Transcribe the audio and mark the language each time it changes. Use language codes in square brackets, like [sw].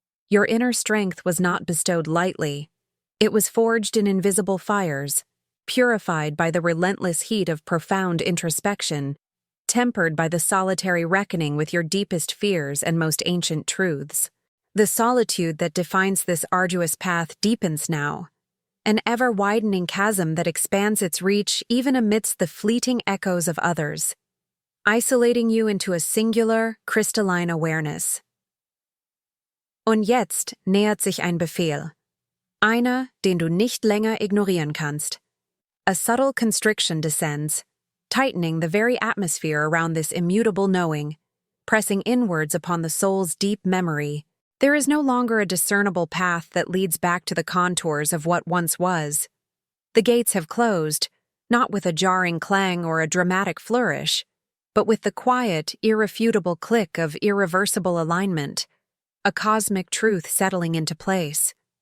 [en] Your inner strength was not bestowed lightly. It was forged in invisible fires, purified by the relentless heat of profound introspection, tempered by the solitary reckoning with your deepest fears and most ancient truths. The solitude that defines this arduous path deepens now, an ever-widening chasm that expands its reach even amidst the fleeting echoes of others, isolating you into a singular, crystalline awareness. [de] Und jetzt nähert sich ein Befehl, einer, den du nicht länger ignorieren kannst. [en] A subtle constriction descends, tightening the very atmosphere around this immutable knowing, pressing inwards upon the soul's deep memory. There is no longer a discernible path that leads back to the contours of what once was. The gates have closed, not with a jarring clang or a dramatic flourish, but with the quiet, irrefutable click of irreversible alignment, a cosmic truth settling into place.